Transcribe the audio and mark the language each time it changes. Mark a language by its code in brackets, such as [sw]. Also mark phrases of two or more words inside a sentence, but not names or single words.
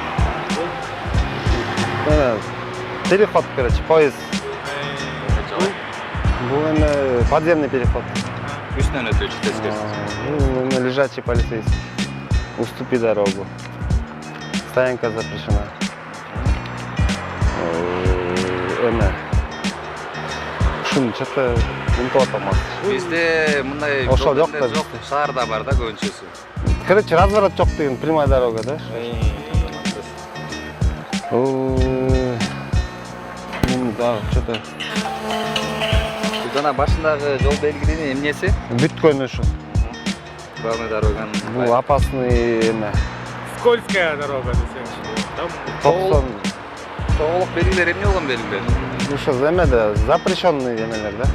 [ru] Переход, короче, поезд. Был подземный переход. [ky] Үстүнөн өтүүчү тескерис. [ru] Лежачий полицейский. Уступи дорогу. Стоянка запрещена. [ky] Шун, что-то унутуп атамак. Бизде мындай Ошол жок да. жок, шаарда бар да көбүнчөсү. Короче, разворот жок деген [ru] прямая дорога, [ky] да? [ru] Да, что-то [ky] Жана башындагы жол белгилери эмнеси? бүткөн ушу. Главный дороганын. Бул опасный эме. [ru] Скользкая дорога [ky] десеңчи. Толук Толук белгилер эмне болгон белгилер? ушу эмеде запрещенный эмелер, да?